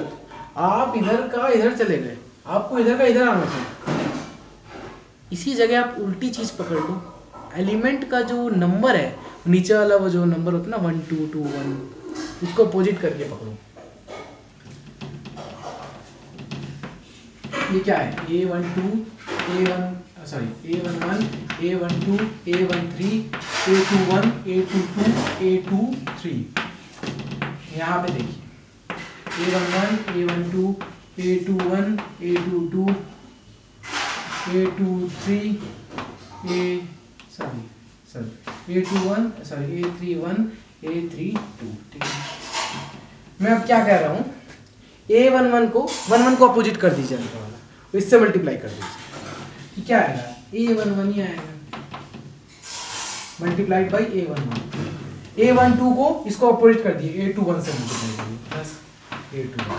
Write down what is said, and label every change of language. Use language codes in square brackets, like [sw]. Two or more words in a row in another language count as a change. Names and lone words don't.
[hi] आप इधर का इधर चले गए, आपको इधर का इधर आना चाहिए। इसी जगह आप उल्टी चीज पकड़ लो, एलिमेंट का जो नंबर है नीचे वाला वो जो नंबर होता है ना 1 2 2 1, उसको अपोजिट करके पकड़ो। ये क्या है A12 A1 सॉरी A11 A12 A13 A21 A22 A23। यहाँ पे देखिए A11 A12 A21 A22 A23 A21 सॉरी A31 A32। ठीक है, मैं अब क्या कह रहा हूँ, A11 को 11 को अपोजिट कर दीजिए अंदर वाला, इससे मल्टीप्लाई कर दीजिए, क्या आएगा A11 ही आएगा [en] multiplied by [hi] A11। A12 को इसको अपोजिट कर दिए A21 से मल्टीप्लाई करिए प्लस A21।